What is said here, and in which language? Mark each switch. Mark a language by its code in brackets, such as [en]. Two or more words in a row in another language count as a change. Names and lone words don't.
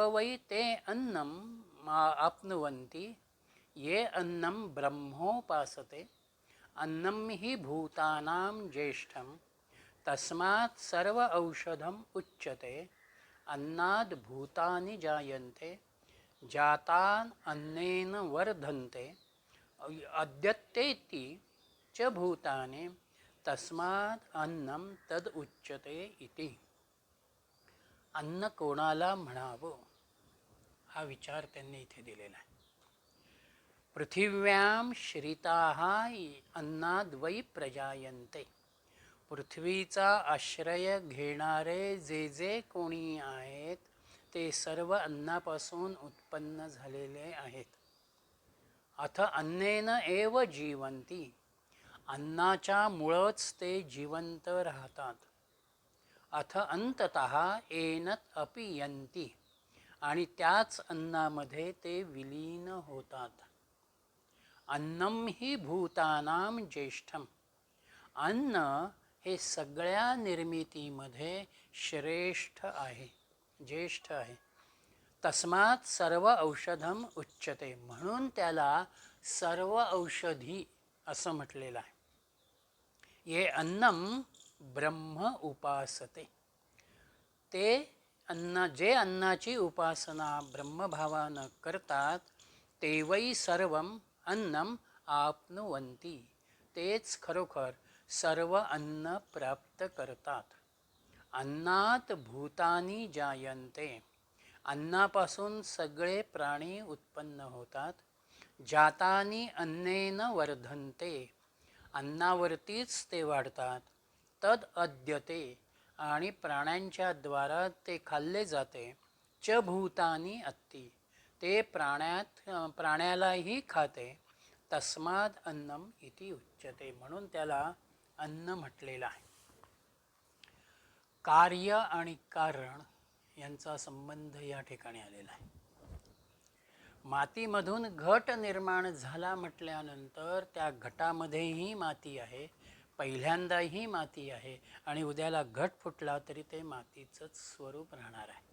[sa] वै ते अन्नं आप्नुवन्ति ये अन्नं ब्रह्मोपासते अन्नं हि भूतानां ज्येष्ठं तस्मात् सर्व औषधम उच्यते अन्नाद् भूतानि जायन्ते जातान् अन्नेन वर्धन्ते अद्यत्तेति च भूतानि तस्मात् अन्नं तद उच्यते इति. [mr] अन्न कोणाला म्हणावं हा विचार त्यांनी इथे दिलेला आहे. [sa] पृथिव्यां श्रिताः अन्नाद्वै प्रजायन्ते. [mr] पृथ्वीचा आश्रय घेणारे जे जे कोणी आहेत ते सर्व अन्नापासून उत्पन्न झालेले आहेत. [sa] अथ अन्नेन एव जीवन्ति. [mr] अन्नाच्या मुळंच ते जिवंत राहतात. [sa] अथ अंततः एनत अपि यन्ति. [mr] आणि त्याच अन्नामध्ये ते विलीन होतात. [sa] अन्नं हि भूतानां ज्येष्ठम. [mr] अन्न हे सगळ्या निर्मितीमध्ये श्रेष्ठ आहे, ज्येष्ठ आहे. [sa] तस्मात् सर्व औषधम उच्यते. [mr] म्हणून त्याला सर्व औषधी असं म्हटलेलं आहे. [sa] ये अन्नम ब्रह्म उपासते. [mr] ते अन्न जे अन्नाची उपासना ब्रह्मभावानं करतात ते [sa] वै सर्वम अन्नम आप्नुवन्ति. [mr] तेच खरोखर सर्व अन्न प्राप्त करतात. [sa] अन्नात भूतानि जायन्ते. [mr] अन्नापासून सगळे प्राणी उत्पन्न होतात. [sa] जातानि अन्नेन वर्धन्ते. [mr] अन्नावरतीच ते वाढतात. [sa] तद अद्यते. [mr] आणि प्राण्यांच्या द्वारा ते खाल्ले जाते. [sa] च भूतानि अत्ति. [mr] ते प्राण्यालाही खाते. [sa] तस्माद अन्नम इति उच्यते. [mr] म्हणून त्याला अन्न म्हटलेलं आहे. कार्य आणि कारण यांचा संबंध या ठिकाणी आलेला आहे. मातीमधून घट निर्माण झाला म्हटल्यानंतर त्या घटामध्येही माती आहे, पहिल्यांदाही माती आहे आणि उद्याला घट फुटला तरी ते मातीचंच स्वरूप राहणार आहे.